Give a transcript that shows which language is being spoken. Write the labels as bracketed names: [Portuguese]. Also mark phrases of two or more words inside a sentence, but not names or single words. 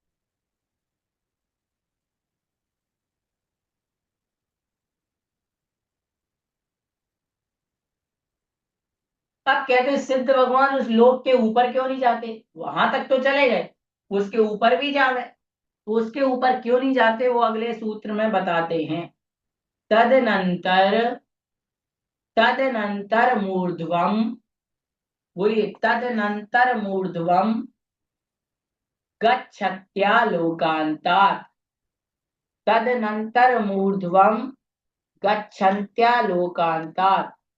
[Hindi] अब कहते हैं सिद्ध भगवान उस लोक के ऊपर क्यों नहीं जाते, वहां तक तो चले गए, उसके ऊपर भी जा गए, तो उसके ऊपर क्यों नहीं जाते वो अगले सूत्र में बताते हैं। [Sanskrit] तदनंतर, तदनंतर मूर्ध्वम, बोलिए तदनंतर मूर्ध्वम गच्छत्या लोकांतात्। तदनंतर मूर्ध्वम गच्छन्त्या लोकांतात्।